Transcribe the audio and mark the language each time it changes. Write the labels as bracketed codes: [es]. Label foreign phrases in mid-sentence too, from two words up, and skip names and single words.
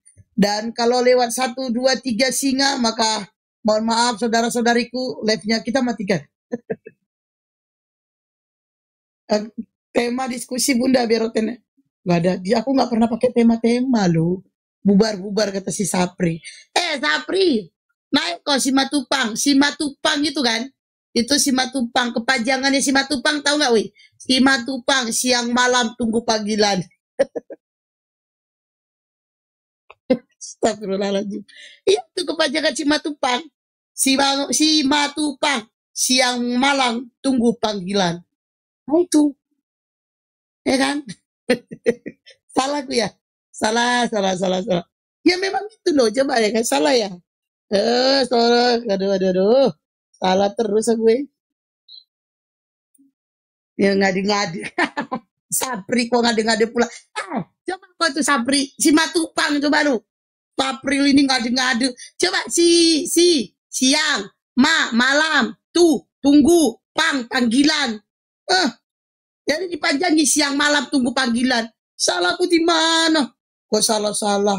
[id] Dan kalau lewat 1, 2, 3 singa, maka mohon maaf saudara-saudariku, live-nya kita matikan. Tema diskusi Bunda biar Oten. Gak ada. Aku gak pernah pakai tema-tema loh. Bubar-bubar kata si Sapri. Sapri, naik kok si Matupang. Si Matupang itu kan. Itu si Matupang, kepanjangannya si Matupang tahu nggak, wih? Si Matupang siang malam tunggu panggilan. Astagfirullahaladzim. Itu kepanjangan si Matupang. Si Matupang siang malam tunggu panggilan. Nah itu, ya kan? Salah aku ya. Salah. Ya memang itu loh, coba ya kan salah ya. Salah. Aduh. Salah terus aku. Ya ngadi-ngadi. Sapri kok ngadi-ngadi pula. Coba kau tuh Sapri, si Matupang coba lu. April ini ngadu-ngadu. Coba siang, malam, tunggu, panggilan. Jadi dipanjangi siang malam tunggu panggilan. Salahku di mana? Kok salah?